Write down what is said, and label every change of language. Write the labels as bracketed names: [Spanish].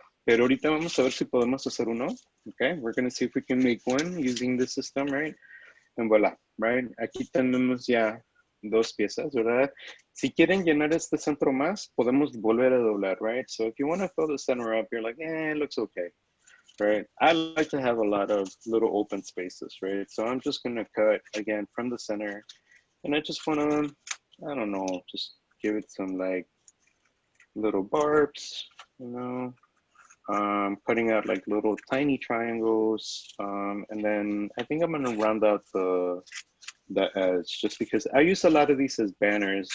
[Spanish] Pero ahorita vamos a ver si podemos hacer uno. [English] Okay, we're going to see if we can make one using this system, right? And voila, right? [Spanish] Aquí tenemos ya dos piezas, ¿verdad? Si quieren llenar este centro más, podemos volver a doblar, right? [English] So if you want to fill the center up, you're like, it looks okay, right? I like to have a lot of little open spaces, right? So I'm just going to cut again from the center, and I just want to, I don't know, just give it some like little barbs, you know, cutting out like little tiny triangles, and then I think I'm gonna round out the edge, just because I use a lot of these as banners.